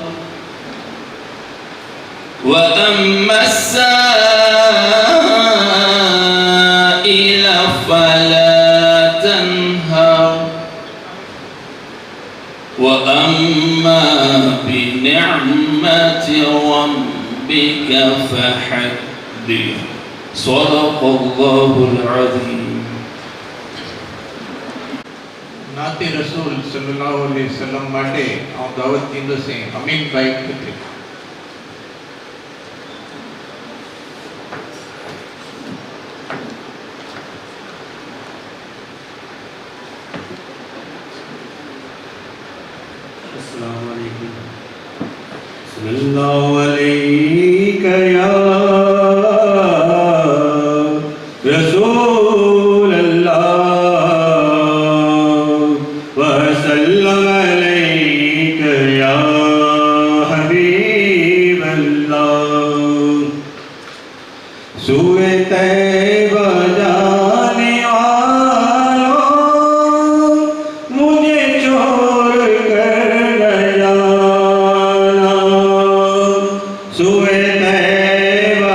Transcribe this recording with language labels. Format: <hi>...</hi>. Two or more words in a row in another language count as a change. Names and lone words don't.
<ar>وأما السائل فلا تنهر وأما بنعمة ربك فحدث صدق الله العظيم</ar> <gu>નાતે રસૂલ</gu> <ar>صلى الله عليه وسلم</ar> <gu>માટે આ દાવત દીધો છે અમીન ભાઈ ખત્રી</gu> <ar>السلام عليكم صلى الله عليك يا رسول الله وسلم عليك يا حبيب الله</ar> <ur>سوئے طیبہ جانے والوں مجھے چھوڑ کر گیا سوئے طیبہ</ur>